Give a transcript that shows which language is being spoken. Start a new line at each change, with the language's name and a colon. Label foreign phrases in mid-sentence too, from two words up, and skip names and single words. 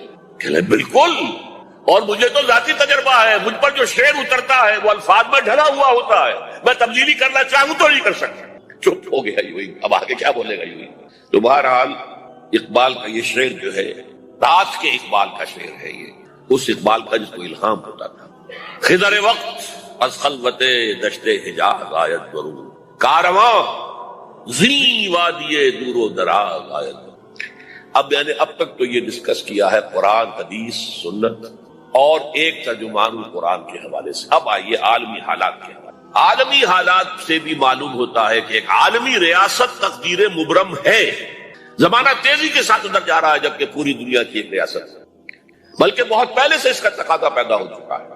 Urdu: کہ بالکل, اور مجھے تو ذاتی تجربہ ہے, مجھ پر جو شعر اترتا ہے وہ الفاظ میں ڈھلا ہوا ہوتا ہے, میں تبدیلی کرنا چاہوں تو نہیں کر سکتا. چپ ہو گیا یوئی, اب آگے کیا بولے گا یوئی. تو بہرحال اقبال کا یہ شعر جو ہے رات کے اقبال کا شعر ہے, یہ اس اقبال کا جس کو الہام ہوتا تھا.
Persian: خضر وقت از خلوت دشت حجاز آیت برون, کارواں زی وادی دور و دراز آیت برون.
Urdu: اب یعنی اب تک تو یہ ڈسکس کیا ہے قرآن, حدیث, سنت اور ایک ترجمان القرآن کے حوالے سے. اب آئیے عالمی حالات کے حوالے. عالمی حالات سے بھی معلوم ہوتا ہے کہ ایک عالمی ریاست تقدیر مبرم ہے. زمانہ تیزی کے ساتھ اندر جا رہا ہے, جبکہ پوری دنیا کی ایک ریاست ہے, بلکہ بہت پہلے سے اس کا تقاضا پیدا ہو چکا ہے.